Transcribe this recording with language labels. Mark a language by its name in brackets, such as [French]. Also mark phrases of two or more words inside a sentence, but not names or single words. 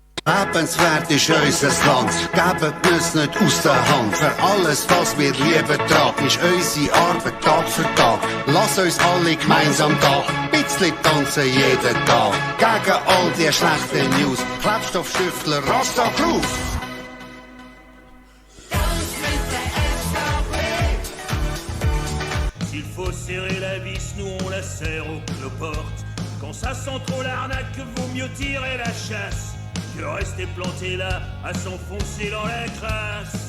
[German] Lebenswert ist unser Land, gebt uns nicht aus der Hand. Für alles, was wir lieben, tragen, ist unsere Arbeit Tag für Tag. Lass uns alle gemeinsam da, bisschen tanzen jeden Tag. Gegen all die schlechten News, Klebstoffschüffler, [English] Rasta Groove. [French] S'il faut serrer la vis, nous on la serre aux cloportes. Quand ça sent trop l'arnaque, vaut mieux tirer la chasse que rester planté là à s'enfoncer dans la crasse.